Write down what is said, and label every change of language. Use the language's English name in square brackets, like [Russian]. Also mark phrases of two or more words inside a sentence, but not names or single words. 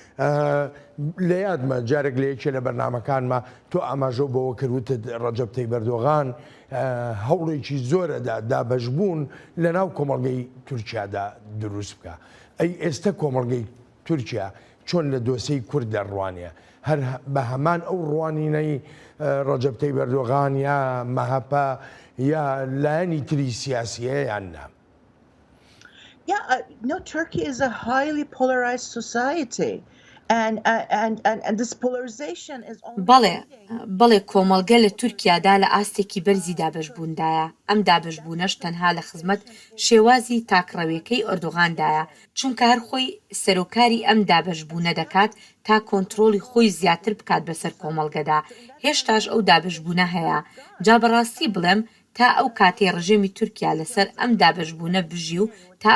[Central Kurdish] لە یادمە جارێک لە یەکێ لە بەرنامەکانمە تۆ ئاماژە بەوە کردوتت ڕەجەب تەیب ئەردۆغان هەوڵێکی زۆرەدا دابەشبوون لە ناو کۆمەڵگەی تورکیادا دروست بکە ئەی ئێستا کۆمەڵگەی تورکیا چۆن لە دۆسەی کورد دەڕوانێ هەر بە هەمان ئەو ڕوانینەی ڕەجەب تەیب ئەردۆغان یا مەهەپا یا لایەنی تری سیاسیە یان نا [English] Yeah, no, Turkey is a highly polarized society. And this polarization is [Central Kurdish] بەڵێ کۆمەڵگە لە تورکیادا لە ئاستێکی بەرزی دابەشبووندایە ئەم دابەشبوونەش تەنها لە خزمەت شێوازی تاکڕەویەکەی ئەردوغاندایە چونکە هەر خۆی سەرۆکاری ئەم دابەشبوونە دەکات تا کۆنتترۆلی خۆی زیاتر بکات بەسەر کۆمەڵگەدا هێشتاش ئەو دابەشبوونە هەیە جا بەڕاستی بڵێم تا ئەو کاتەی ڕژێمی تورکیا لەسەر ئەم دابەشبوونە بژی و تا